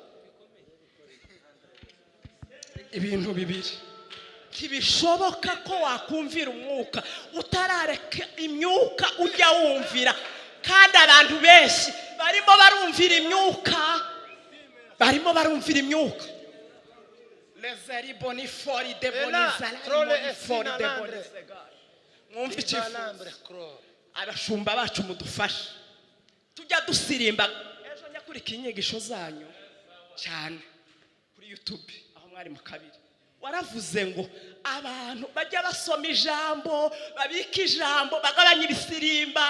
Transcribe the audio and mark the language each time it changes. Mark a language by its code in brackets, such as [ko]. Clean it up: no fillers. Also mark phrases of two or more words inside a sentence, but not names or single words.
[rw] ibintu bibiri, ntibishoboka ko wakumvira umwuka utarareka imyuka ujya wumvira. kandi abantu benshi barimo barumvira imyuka. Lezeri boni fori de bonizala boni fori de bonizega. Mwumva ikifuzo. Abashumba bacu mudufashe. Tujya dusirimba. Ejo nyakurika inyigisho zanyu cyane kuri YouTube aho mwari mu kabiri. Waravuze ngo abantu bajya basoma ijambo, babika ijambo, bagabanya ibisirimba.